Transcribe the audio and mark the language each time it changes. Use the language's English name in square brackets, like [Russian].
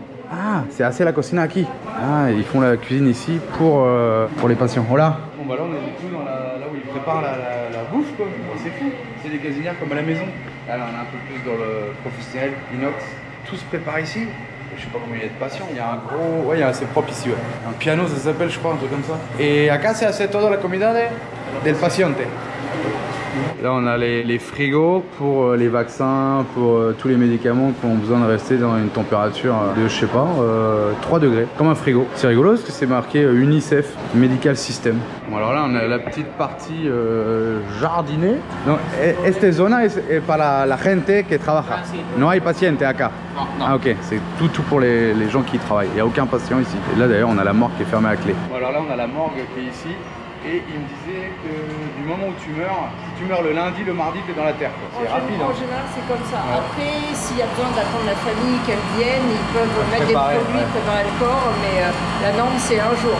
[French] Ah, c'est assez [Spanish] la cocina aquí. [French] Ah, ils font la cuisine ici pour les patients. Voilà. Bon bah là on est du coup dans là où ils préparent la bouffe quoi. Bon, c'est fou, c'est des cuisinières comme à la maison. Là on est un peu plus dans le professionnel, inox. Tout se prépare ici. Je sais pas combien il y a de patients. Il y a un gros... Ouais, c'est propre ici. Ouais. Un piano, ça s'appelle, je crois, un truc comme ça. [Spanish] Et acá se hace toda la comida del paciente. [French] Là, on a les frigos pour les vaccins, pour tous les médicaments qui ont besoin de rester dans une température de, je sais pas, 3 degrés. Comme un frigo. C'est rigolo parce que c'est marqué UNICEF Medical System. Bon, alors là, on a la petite partie jardinée. [Spanish] Donc, esta zona es para la gente que trabaja. No hay paciente acá. Non. [French] Ah ok, c'est tout pour les gens qui travaillent. Il n'y a aucun patient ici. Et là d'ailleurs, on a la morgue qui est fermée à clé. Bon, alors là, on a la morgue qui est ici. Et il me disait que du moment où tu meurs, si tu meurs le lundi, le mardi, tu es dans la terre. C'est rapide. En général, c'est comme ça. Ouais. Après, s'il y a besoin d'attendre la famille qu'elle vienne, ils peuvent mettre des produits, préparer le corps, mais la norme, c'est un jour.